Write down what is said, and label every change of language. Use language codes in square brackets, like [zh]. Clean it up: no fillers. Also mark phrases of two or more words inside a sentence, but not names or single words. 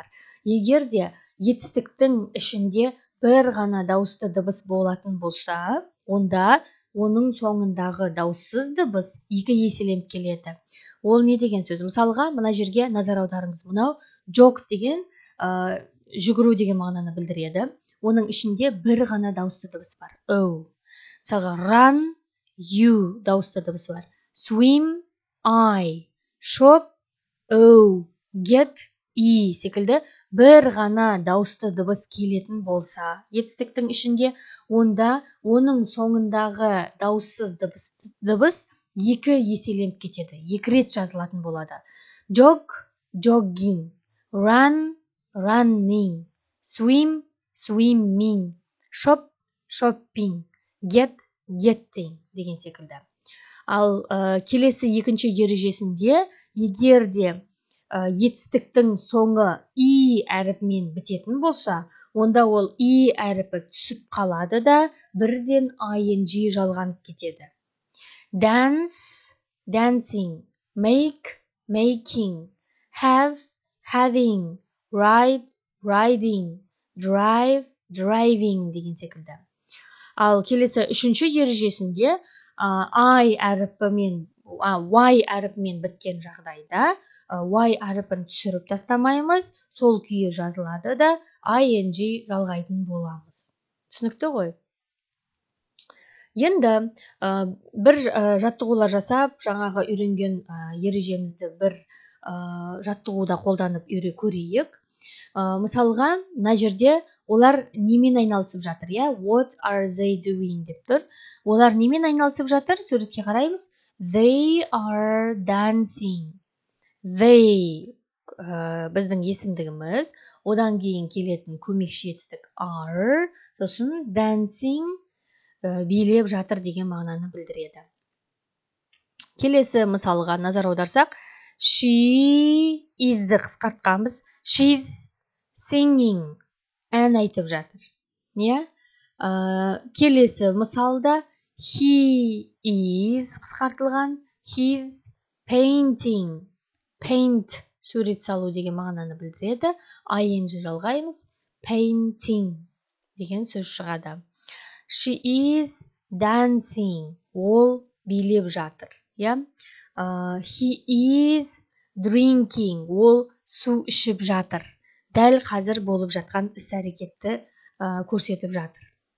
[kk] Егер де етістіктің ішінде бір ғана дауысты дыбыс болатын болса, онда оның соңындағы дауыссыз дыбыс 2 еселеніп келеді. Ол не деген сөз? Мысалға, мына жерге назар аударыңыз. Мынау jog деген жүгіру деген мағынаны білдіреді. Оның ішінде бір ғана дауысты дыбыс бар. O. Мысалға, [en] run, you [kk] дауысты дыбысы бар. [en] Swim, I. Shop, O. [kk] Get, E секілді бір ғана дауысты дыбыс келетін болса, етістіктің ішінде, онда оның соңындағы дауыссыз дыбыс 2 еселеніп кетеді. 2 рет жазылатын болады. [en] Jog, jogging. Run, running. Swim, swimming. Shop, shopping. Get, getting [kk] деген секілді. Ал келесі екінші ережесінде, егер де етістіктің соңы и әріпімен бітетін болса, онда ол и әріпі түсіп қалады да бірден ing жалғанып кетеді. [en] Dance, dancing. Make, making. Have, having. Ride, riding. Drive, driving [kk] деген секілді. Ал келесі үшінші ережесінде y әріпімен біткен жағдайда y әріпін түсіріп тастамаймыз, сол күйі жазылады да ing жалғайтын боламыз. Түсінікті ғой? Енді бір жаттығулар жасап, жаңағы үйренген ережемізді бір жаттығуда қолданып көрейік. Мысалға, мына жерде олар немен айналысып жатыр, [en] What are they doing [kk] деп тұр. Олар немен айналысып жатыр? Суретке қараймыз. [en] They are dancing. [kk] They біздің есімдігіміз, одан кейін келетін көмекші етістік are, сосын dancing билеп жатыр деген мағынаны білдіреді. Келесі мысалға назар аударсақ, [en] she is'ді [kk] қысқартқанбыз. [en] She's singing, [kk] ән айтып жатыр. Келесі мысалда [en] he is [kk] қысқартылған. [en] He's painting. Paint, [kk] сурет салу деген мағынаны білдіреді. ing жалғаймыз. Painting деген сөз шығады. [en] She is dancing. [kk] Ол билеп жатыр. [en] He is drinking. [kk] Ол су ішіп жатыр. Дәл қазір болып жатқан іс-әрекетті көрсетіп жатыр.